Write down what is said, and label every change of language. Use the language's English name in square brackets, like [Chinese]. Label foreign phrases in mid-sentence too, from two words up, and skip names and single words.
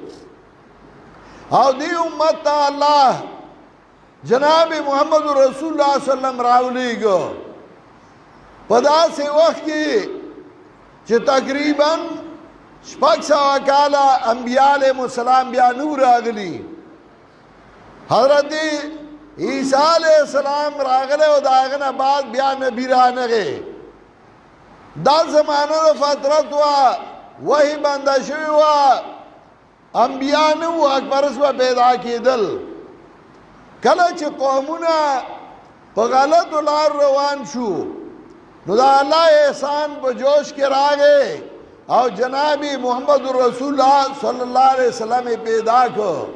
[Pashto] او دې امت ته الله جناب محمد رسول الله [Arabic] صلی الله علیه وسلم [Pashto] راولېږه په داسې وخت کې چې تقریباً 600 کاله انبیاء [Arabic] علیهم السلام [Pashto] بیا نو راغلي. حضرت عیسیٰ [Arabic] علیہ السلام [Pashto] راغلے و دا هغه نه بعد بیا نبی رانغی. دا زمانه د فترت وه، وحی بنده شوې وه، انبیا نه وو، اکبرس به پیدا کېدل. کله چې قومونه په غلطو لار روان شو نو دا الله احسان په جوش کې راغی او جناب محمد رسول الله [Arabic] صلی الله علیه وسلم [Pashto] پیدا کړ.